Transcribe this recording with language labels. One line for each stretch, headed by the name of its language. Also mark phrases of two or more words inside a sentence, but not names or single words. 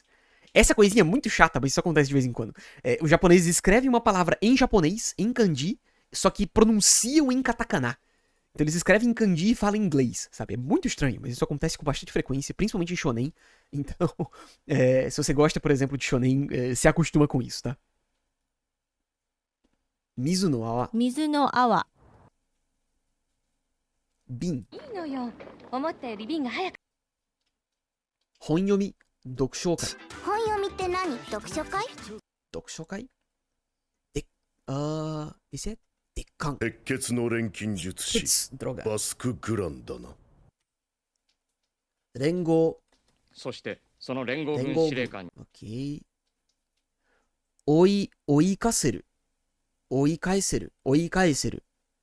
Portuguese: Essa coisinha é muito chata, mas isso acontece de vez em quando. Os japoneses escrevem uma palavra em japonês, em kanji, só que pronunciam em katakana. Então eles escrevem em kanji e falam em inglês, sabe? É muito estranho, mas isso acontece com bastante frequência, principalmente em shonen. Então, se você gosta, por exemplo, de shonen, se acostuma com isso, tá?
Japanese: 水の泡. 水の泡. 便。本読み、読書会. Dokushokai?
Portuguese: Esse é Dekkan.
Japanese: 鉄血の錬金術師
Portuguese: droga.
Japanese: バスク・グランだな。連合。そしてその連合軍司令官に Ok. Oikaseru. Oikaeseru.
Portuguese: Tá.